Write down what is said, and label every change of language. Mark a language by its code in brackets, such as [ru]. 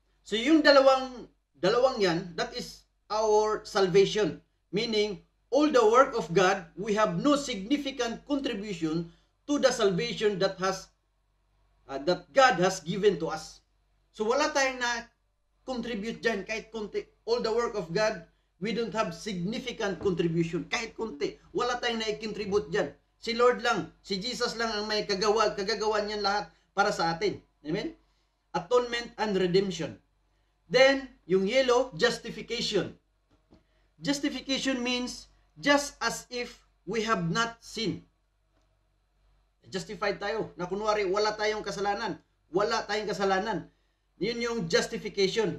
[tl] So yung dalawang yan, [en] that is our salvation, meaning all the work of God, we have no significant contribution to the salvation that God has given to us. [tl] So wala tayong na contribute dyan kahit konti. [en] All the work of God, we don't have significant contribution [tl] kahit konti. Wala tayong na-contribute dyan. Si Lord lang, si Jesus lang ang may kagagawa niyan lahat para sa atin. [en] Amen? Atonement and redemption. Then, yung yellow, justification. Justification means just as if we have not sinned. [tl] Justified tayo. Na kunwari, wala tayong kasalanan. Wala tayong kasalanan. Yun yung justification.